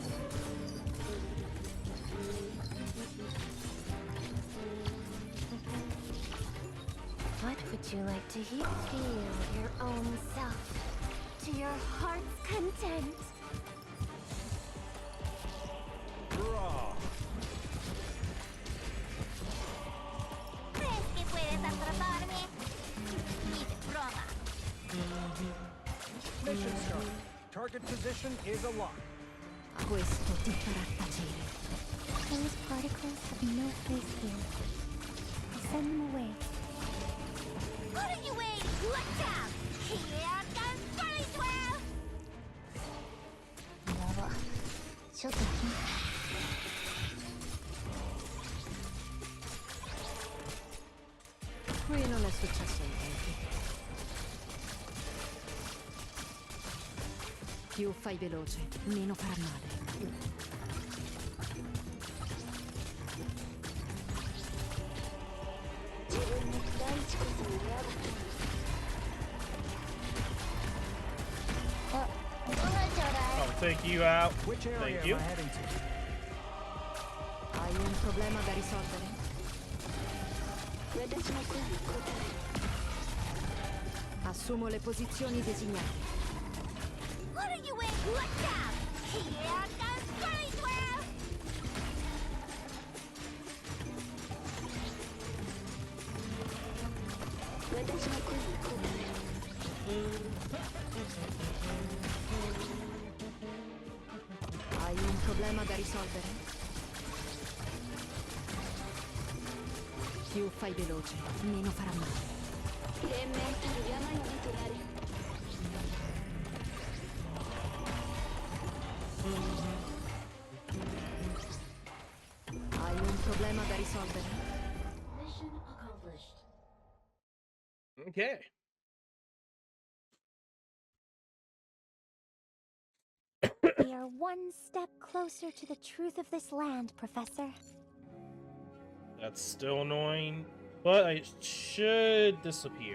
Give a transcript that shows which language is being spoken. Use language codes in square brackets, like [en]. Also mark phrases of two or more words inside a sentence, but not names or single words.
[en] What would you like to hear? Feel your own self to your heart's content. Raw. [es] ¿Crees que puedes atraparme? Ni de broma. [en] Mission start. Target position is a lock. [it] Questo ti farà tacere. [en] Those particles have no place here. I'll send them away. What are you waiting? Let's out! Here comes Storyteller! [ja] やば。ちょっと緊 [it] Qui non è successo niente. Più fai veloce, meno farà male. [ja] 自分の大地こそが嫌だご飯ちょうだい。 [en] I'll take you out. Which area Thank am you. I heading to? [it] Hai un problema da risolvere? [ja] 私の声に応え [it] Assumo le posizioni designate. [en] What are you waiting? Let's out! Here comes Storyteller! [ja] 私の声に応え [it] Hai un problema da risolvere? Più fai veloce, meno farà male. [ja] 連綿たる山々となる Hai un problema da risolvere? [en] Mission accomplished. Okay. We are one step closer to the truth of this land, Professor. That's still annoying, but I should disappear.